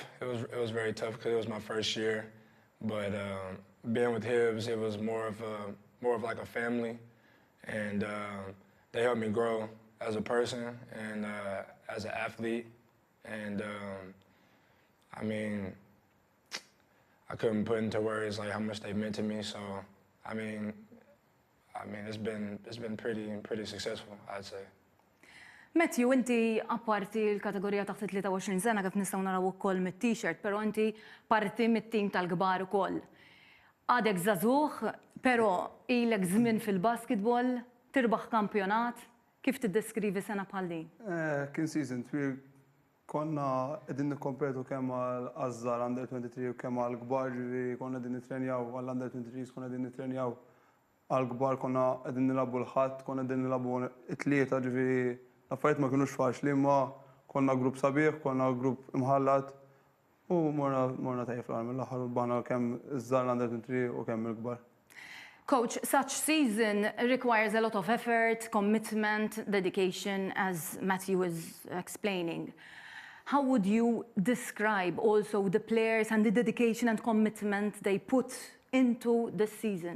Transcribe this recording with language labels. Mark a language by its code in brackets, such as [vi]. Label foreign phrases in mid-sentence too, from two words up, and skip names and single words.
[en] It was very tough because it was my first year. But being with Hibs, it was more of like a family, and they helped me grow as a person and as an athlete. And I couldn't put into words like how much they meant to me. So it's been pretty successful, I'd say. [mt] Matthew, inti apparti l-kategorija taħt 23 sena kif nistgħu naraw ukoll mit-t-shirt, però inti parti mit-tim tal-kbar ukoll. Għadek żagħżugħ, però ilek żmien fil-basketball, tirbaħ kampjonat, kif tiddeskrivi sena bħal din? Kien season twil, konna qegħdin nikkompetu kemm għall-Ażżar under 23 u kemm għall-kbar, konna qegħdin nitrenjaw għall-under 23 konna qegħdin nitrenjaw għall-kbar, konna qegħdin nilagħbu l-ħadd, konna qegħdin nilagħbu t-tlieta, ġifieri l-affarijiet ma kinux faċli, imma konna grupp sabiħ, konna grupp imħallat u morna tajjeb fl-għar mill-aħħar u baħna kemm iż-żgħar l-under 23 u kemm il-kbar. [en] Coach, such season requires a lot of effort, commitment, dedication, as Matthew is explaining. How would you describe also the players and the dedication and commitment they put into this season?